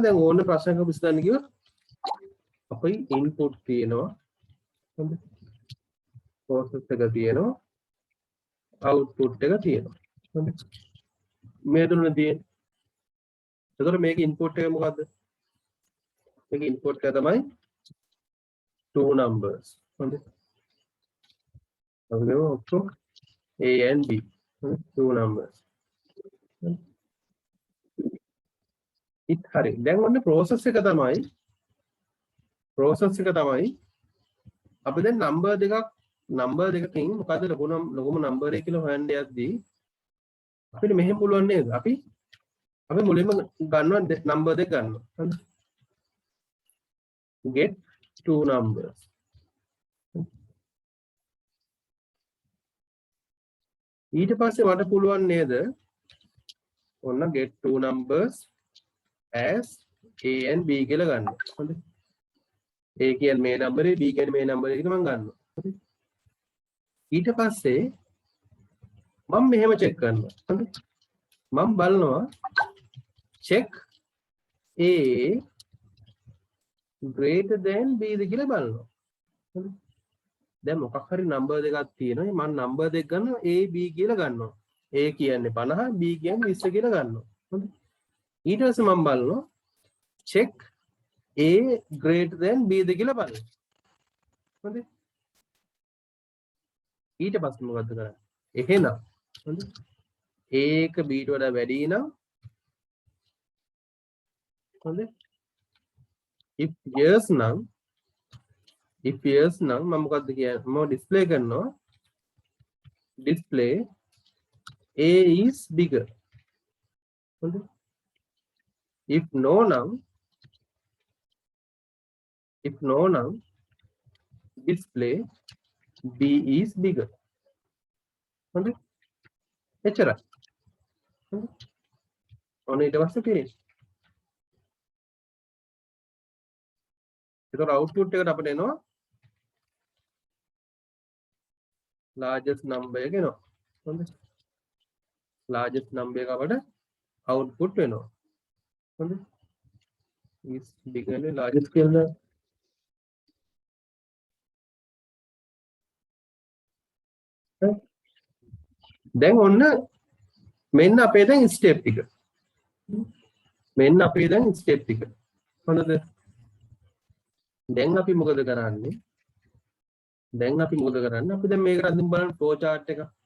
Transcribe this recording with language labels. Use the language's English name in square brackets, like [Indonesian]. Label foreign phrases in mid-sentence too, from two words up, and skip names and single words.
[Sinhala] දැන් ඕන ප්‍රශ්නයක් විසඳන්න කිව්වොත් අපේ ඉන්පුට් තියෙනවා හොඳයි ප්‍රොසෙස් එක තියෙනවා අවුට්පුට් එක තියෙනවා හොඳයි මේ තුන තියෙන්නේ එතකොට මේකේ ඉන්පුට් එක මොකද්ද මේකේ ඉන්පුට් එක තමයි [English] two numbers [Sinhala] හොඳයි අපි ගමු ඔක්කොම [English] A and B two numbers [Sinhala] it හරි දැන් ඔන්න process එක තමයි අපි දැන් නම්බර් දෙකකින් මොකද ලොකුම නම්බර් එක කියලා හොයන්න යද්දී අපිට මෙහෙම පුළුවන් නේද අපි මුලින්ම ගන්නවා නම්බර් දෙක ගන්නවා [English] get two numbers [Sinhala] ඊට පස්සේ මට පුළුවන් නේද ඔන්න [English] get two numbers as A and B [Sinhala] කියලා ගන්න. හොඳයි. A කියන්නේ මේ නම්බරේ B කියන්නේ මේ නම්බරේ කියලා මම ගන්නවා. හොඳයි. ඊට පස්සේ මම මෙහෙම චෙක් කරනවා. හොඳයි. මම බලනවා [English] check A greater than B [Sinhala] ද කියලා බලනවා. හොඳයි. දැන් මොකක් හරි නම්බර් දෙකක් තියෙනවා. මම නම්බර් දෙක ගන්නවා A B කියලා ගන්නවා. A කියන්නේ 50 B කියන්නේ 20 කියලා ගන්නවා. හොඳයි. ඊට පස්සේ මම බලනවා [English] check A greater than B [Sinhala] ද කියලා බලනවා. හොඳයි. ඊට පස්සේ මොකද්ද කරන්නේ? එහෙනම් හොඳයි. A එක B ට වඩා වැඩි නම් [English] if yes [Sinhala] නම් මම මොකද්ද කියන්නේ මම ඩිස්ප්ලේ කරනවා [English] display A is bigger [Sinhala] හොඳයි [English] if no [Sinhala] නම් [English] display B is bigger [Sinhala] හොඳයි එච්චරයි හොඳයි ඔන්න ඊට පස්සේ finish ඒතකොට output එකට අපිට එනවා [English] largest number [Sinhala] එක එනවා හොඳයි [English] largest number [Sinhala] එක අපිට output වෙනවා හොඳයි [English] is bigger than largest [Sinhala] කියලා දැන් ඔන්න මෙන්න අපේ දැන් step ටික මෙන්න අපේ දැන් step ටික හොඳද දැන් අපි මොකද කරන්නේ අපි දැන් මේක අඳුම් බලන්න [English] flow chart [Sinhala] එක